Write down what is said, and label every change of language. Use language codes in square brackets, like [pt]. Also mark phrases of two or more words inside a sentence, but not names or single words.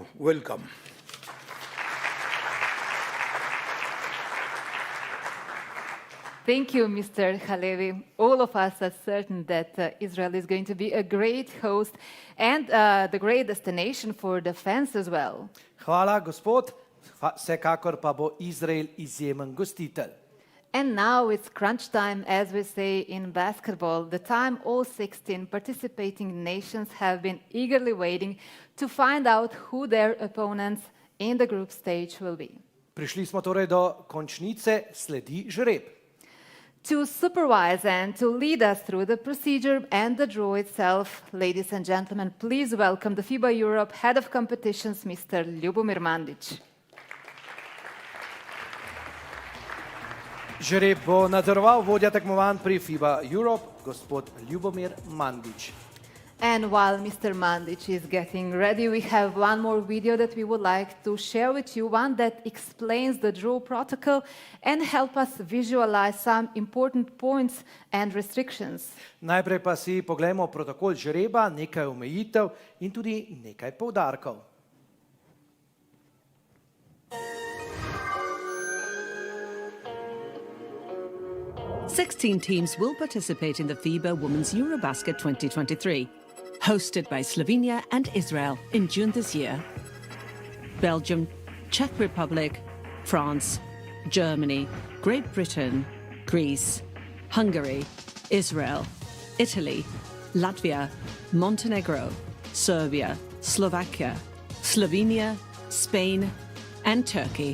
[en] Welcome. Thank you, Mr. Halevi. All of us are certain that Israel is going to be a great host and the great destination for the fans as well. [sl] Hvala, gospod. Vsekakor pa bo Izrael izjemen gostitelj. [en] And now it's crunch time, as we say in basketball, the time all 16 participating nations have been eagerly waiting to find out who their opponents in the group stage will be. [sl] Prišli smo torej do končnice, sledi žreb. [en] To supervise and to lead us through the procedure and the draw itself, ladies and gentlemen, please welcome the FIBA Europe Head of Competitions, Mr. Ljubomir Mandić. [sl] Žreb bo nadzoroval vodja tekmovanj pri FIBA Europe, gospod Ljubomir Mandić. [en] And while Mr. Mandic is getting ready, we have one more video that we would like to share with you, one that explains the draw protocol and help us visualize some important points and restrictions. [sl] Najprej pa si poglejmo protokol žreba, nekaj omejitev in tudi nekaj poudarkov. [en] Sixteen teams will participate in the FIBA Women's EuroBasket 2023, hosted by Slovenia and Israel in June this year. Belgium, Czech Republic, France, Germany, Great Britain, Greece, Hungary, Israel, Italy, Latvia, Montenegro, Serbia, Slovakia, Slovenia, Spain, and Turkey.